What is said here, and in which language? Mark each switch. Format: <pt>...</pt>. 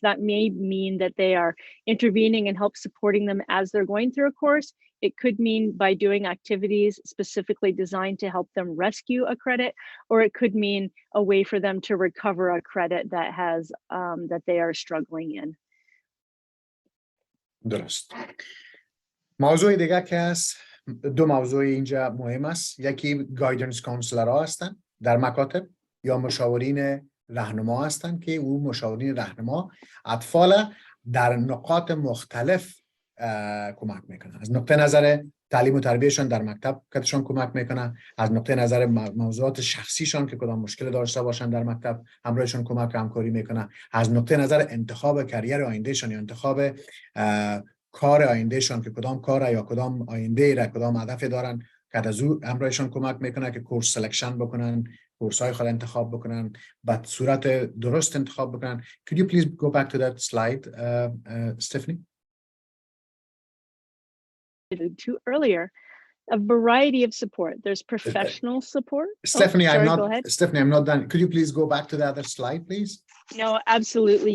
<en>That may mean that they are intervening and help supporting them as they're going through a course. It could mean by doing activities specifically designed to help them rescue a credit, or it could mean a way for them to recover a credit that has that they are struggling in.</en> <fa>درست. موضوع دیگه که هست، دو موضوع اینجا مهم است. یکی گایدنس کانسلرها هستن در مکاتب یا مشاورین راهنما هستن که او مشاورین راهنما اطفال در نقاط مختلف کمک میکنن. از نقطه نظر تعلیم و تربیتشان در مکتب کتشان کمک میکنن، از نقطه نظر موضوعات شخصیشان که کدام مشکل داشته باشن در مکتب همراهشان کمک و همکاری میکنن، از نقطه نظر انتخاب کریر آیندهشان یا انتخاب کار آیندهشان که کدام کار یا کدام آینده را کدام هدف دارن که از او همراهشان کمک میکنه که کورس سلکشن بکنن، کورس های خود انتخاب بکنن، به صورت درست انتخاب بکنن.</fa> <en>Could you please go back to that slide, Stephanie? To earlier, a variety of support. There's professional support. Stephanie, Go ahead. Stephanie, I'm not done. Could you please go back to the other slide, please? No, absolutely.</en>